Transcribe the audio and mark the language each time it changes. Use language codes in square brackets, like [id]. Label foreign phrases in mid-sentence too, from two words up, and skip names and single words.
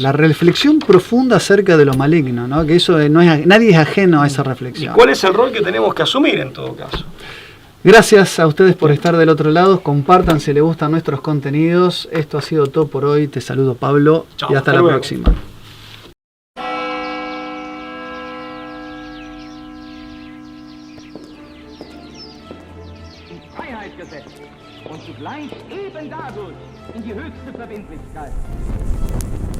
[es] la reflexión profunda acerca de lo maligno, ¿no? Que eso no es, nadie es ajeno a esa ¿Y reflexión. cuál es el rol que tenemos que asumir en todo caso? Gracias a ustedes por estar del otro lado. Compartan si les gustan nuestros contenidos. Esto ha sido todo por hoy. Te saludo, Pablo, Chao, y hasta hasta la luego. próxima. [de] In Freiheit gesetzt und zugleich eben dadurch in die höchste Verbindlichkeit.